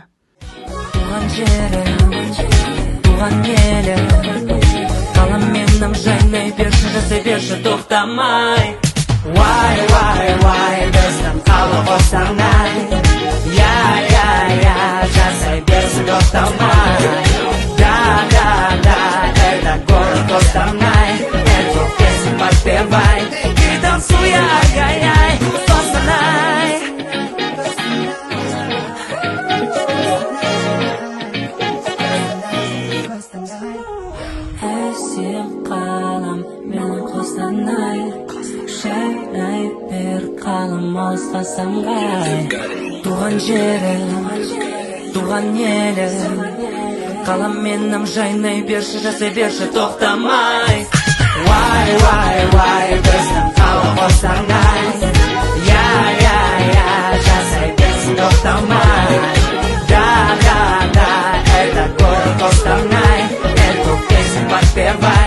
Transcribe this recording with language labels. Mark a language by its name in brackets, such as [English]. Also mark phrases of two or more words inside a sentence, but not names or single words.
[Kazakh] Туған жерім, туған елім, қалам менің жайнай берші, жасай берші тоқтамай. Вай, біздің қала Қостанай. Я, жасай берсін тоқтамай. [Russian] Да, это город Костанай, эту песню подпевай. И танцуя, ай-яй-яй, Костанай. [Kazakh] Әсем қалам, менің Қостанай. Жайнай бер қалам, алысқа самғай. Туған жерім, туған елім, қалам менің жайнай берші, жасай берші тоқтамай. Вай, біздің қала Қостанай. Я, жасай берсін тоқтамай. [Russian] Да, это город Костанай, эту песню подпевай.